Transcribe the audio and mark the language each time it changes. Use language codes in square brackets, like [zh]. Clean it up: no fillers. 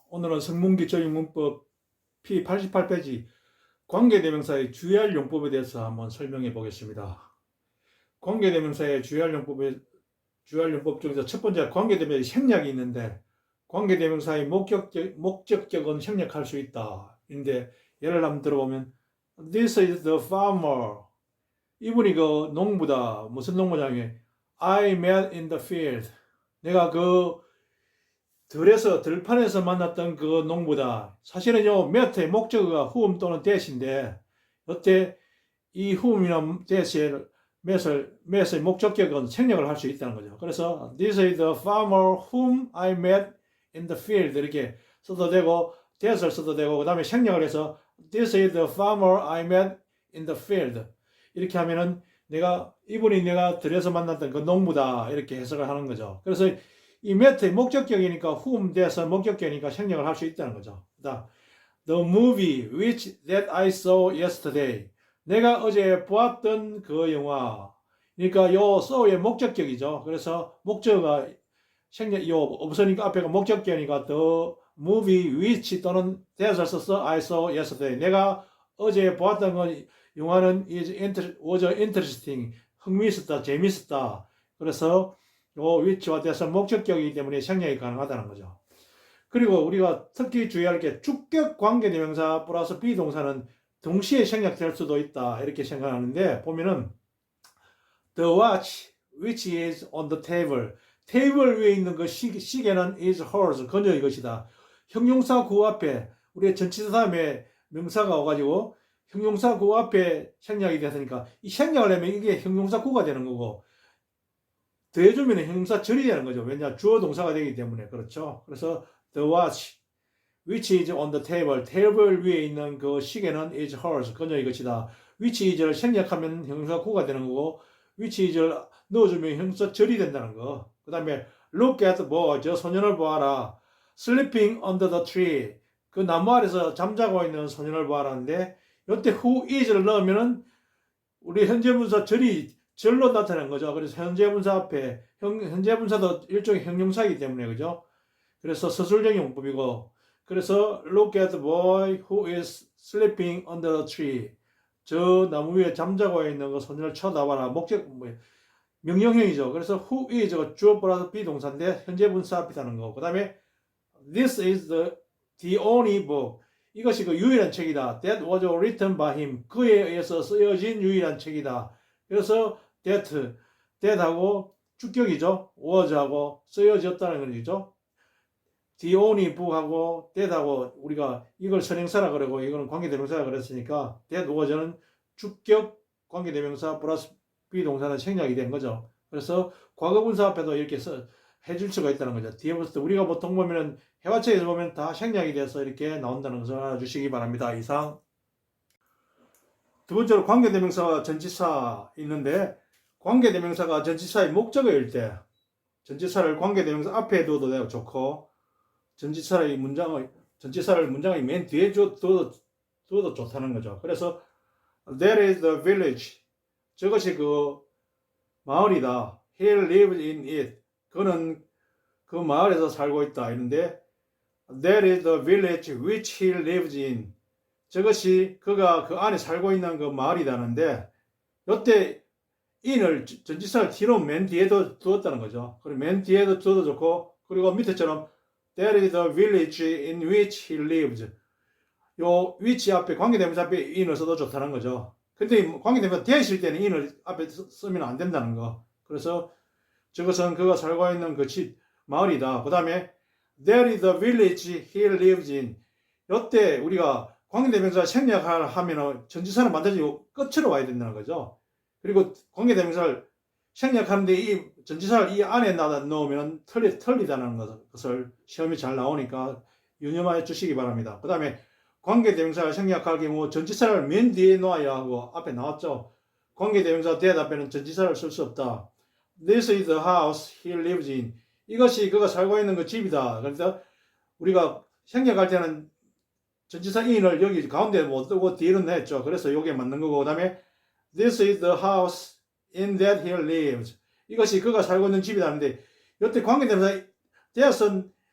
[ko] 오늘은 성문기적인 문법 P88페이지 관계대명사의 주의할 용법에 대해서 한번 설명해 보겠습니다. 관계대명사의 주의할 용법 중에서 첫 번째 관계대명사의 생략이 있는데 관계대명사의 목적격은 생략할 수 있다. 인데 예를 한번 들어보면 [en] This is the farmer. [ko] 이분이 그 농부다. 무슨 농부냐면 [en] I met in the field. [ko] 내가 그 들판에서 만났던 그 농부다. 사실은요, met의 목적어가 whom 또는 that인데, 이때 이 whom이나 that의 목적격은 생략을 할 수 있다는 거죠. 그래서 [en] this is the farmer whom I met in the field [ko] 이렇게 써도 되고, that을 써도 되고, 그 다음에 생략을 해서 [en] this is the farmer I met in the field [ko] 이렇게 하면은 이분이 내가 들에서 만났던 그 농부다 이렇게 해석을 하는 거죠. 그래서 이 met의 목적격이니까 whom that은 목적격이니까 생략을 할 수 있다는 거죠. [en] The movie which that I saw yesterday. [ko] 내가 어제 보았던 그 영화. 그러니까 요 saw의 목적격이죠. 그래서 목적어가 없으니까 앞에가 목적격이니까 [en] the movie which [ko] 또는 that을 써서 [en] I saw yesterday. [ko] 내가 어제 보았던 그 영화는 [en] was interesting. [ko] 흥미있었다, 재밌었다. 그래서 요 위치와 대해서 목적격이기 때문에 생략이 가능하다는 거죠. 그리고 우리가 특히 주의할 게 주격 관계대명사 플러스 비동사는 동시에 생략될 수도 있다 이렇게 생각하는데 보면은 [en] the watch which is on the table [ko] 테이블 위에 있는 그 시계는 [en] is hers [ko] 그녀의 것이다. 형용사 구어 앞에 우리의 전치사 다음에 명사가 와가지고 형용사 구어 앞에 생략이 됐으니까 이 생략을 하면 이게 형용사 구가 되는 거고 더해주면 형용사 절이 되는 거죠. 왜냐 주어 동사가 되기 때문에 그렇죠. 그래서 [en] the watch which is on the table [ko] 테이블 위에 있는 그 시계는 [en] is hers [ko] 그녀의 것이다. which is를 생략하면 형용사 구가 되는 거고 which is를 넣어주면 형용사 절이 된다는 거. 그 다음에 [en] look at boy [ko] 저 소년을 보아라. [en] sleeping under the tree [ko] 그 나무 아래서 잠자고 있는 소년을 보아라는데 이때 who is를 넣으면은 우리 현재 분사 절로 나타나는 거죠. 그래서 현재 분사 앞에 현재 분사도 일종의 형용사이기 때문에 그죠. 그래서 서술적인 용법이고 그래서 [en] look at the boy who is sleeping under the tree. [ko] 저 나무 위에 잠자고 있는 그 소년을 쳐다봐라. 명령형이죠. 그래서 who is가 주어 플러스 비동사인데 현재 분사 앞이라는 거. 그 다음에 [en] this is the only book. [ko] 이것이 그 유일한 책이다. [en] That was written by him. [ko] 그에 의해서 쓰여진 유일한 책이다. 그래서 that하고 주격이죠. was하고 쓰여졌다는 거죠. the only book하고 that하고 우리가 이걸 선행사라 그러고 이거는 관계대명사라 그랬으니까 that was는 주격 관계대명사 플러스 비동사는 생략이 된 거죠. 그래서 과거분사 앞에도 이렇게 해줄 수가 있다는 거죠. 뒤에 봤을 때 우리가 보통 보면은 해화책에서 보면 다 생략이 돼서 이렇게 나온다는 것을 알아주시기 바랍니다. 이상. 두 번째로 관계대명사와 전치사 있는데 관계대명사가 전치사의 목적어일 때 전치사를 관계대명사 앞에 둬도 되고 좋고 전치사를 문장의 맨 뒤에 둬도 좋다는 거죠. 그래서 [en] That is the village. [ko] 저것이 그 마을이다. [en] He lives in it. [ko] 그는 그 마을에서 살고 있다. 이런데 [en] That is the village which he lives in. [ko] 저것이 그가 그 안에 살고 있는 그 마을이다는데 이때 in을 전치사를 뒤로 맨 뒤에도 두었다는 거죠. 그리고 맨 뒤에도 두어도 좋고 그리고 밑에처럼 [en] That is the village in which he lives. [ko] 요 which 앞에 관계대명사 앞에 in을 써도 좋다는 거죠. 근데 관계대명사 대실 때는 in을 앞에 쓰면 안 된다는 거. 그래서 저것은 그가 살고 있는 그 집 마을이다. 그 다음에 [en] That is the village he lives in. [ko] 이때 우리가 관계대명사 생략하면 전치사는 반드시 끝으로 와야 된다는 거죠. 그리고 관계대명사를 생략하는데 이 전치사를 이 안에 넣으면 틀리다는 것을 시험이 잘 나오니까 유념해 주시기 바랍니다. 그 다음에 관계대명사를 생략할 경우 전치사를 맨 뒤에 놓아야 하고 앞에 나왔죠. 관계대명사 that 앞에는 전치사를 쓸 수 없다. [en] This is the house he lives in. [ko] 이것이 그가 살고 있는 그 집이다. 그래서 우리가 생략할 때는 전치사 in을 여기 가운데 못 두고 뒤로는 했죠. 그래서 이게 맞는 거고 그 다음에 [en] This is the house in that he lives. [ko] 이것이 그가 살고 있는 집이라는데 이때 관계대명사 that은